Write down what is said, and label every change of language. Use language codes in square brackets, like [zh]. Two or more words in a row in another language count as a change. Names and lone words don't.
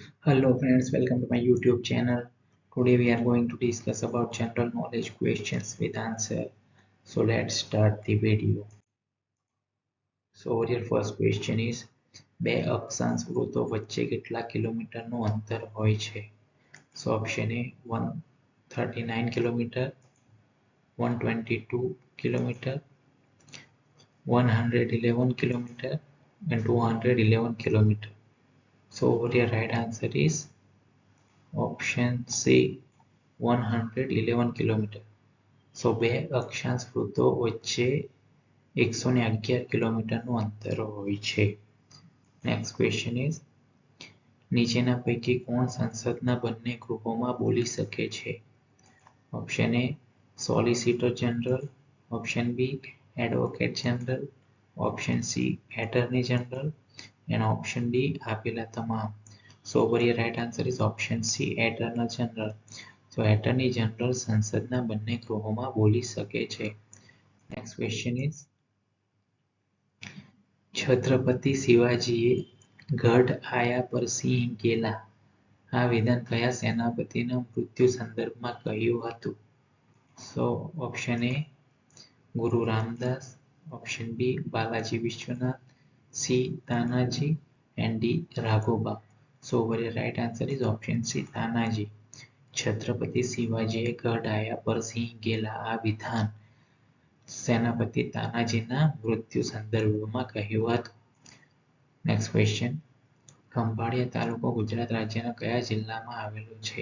[en] Hello friends, welcome to my YouTube channel. Today we are going to discuss about general knowledge questions with answer. So let's start the video. So your first question is [gu] બે અક્ષાંશ વૃત્તો વચ્ચે કેટલા કિલોમીટરનું અંતર હોય છે? [en] So option A 139 kilometer, 122 kilometer, 111 kilometer and 211 kilometer. So your right answer is option C 111 કિલોમીટર. [gu] સો બે અક્ષાંશ વૃત્તો વચ્ચે 111 કિલોમીટરનું અંતર હોય છે. [en] next question is [gu] નીચેના પૈકી કોણ સંસદના બંને ગૃહોમાં બોલી શકે છે? [en] option A solicitor general, option B advocate general, option C attorney general and option D [gu] આપેલા તમામ. [en] So over here right answer is option C attorney general. [gu] So [en] attorney general [gu] સંસદના બંને ગૃહોમાં બોલી શકે છે. [en] next question is [gu] છત્રપતિ શિવાજીએ [mr] ગઢ આયા પર સિંહ ગેલા [gu] આ વિધાન કયા સેનાપતિના મૃત્યુ સંદર્ભમાં કહ્યું હતું? [en] So option A Guru Ramdas, option B Balaji Vishwanath, C Tanaji and D Raghoba. So over here right answer is option C તાનાજી. [gu] છત્રપતિ શિવાજીએ [mr] ગઢ આયા પર સિંહ ગેલા [gu] આ વિધાન સેનાપતિ તાનાજીના મૃત્યુ સંદર્ભમાં કહ્યું હતું. [en] next question [gu] ખંભાળિયા તાલુકો ગુજરાત રાજ્યના કયા જિલ્લામાં આવેલો છે?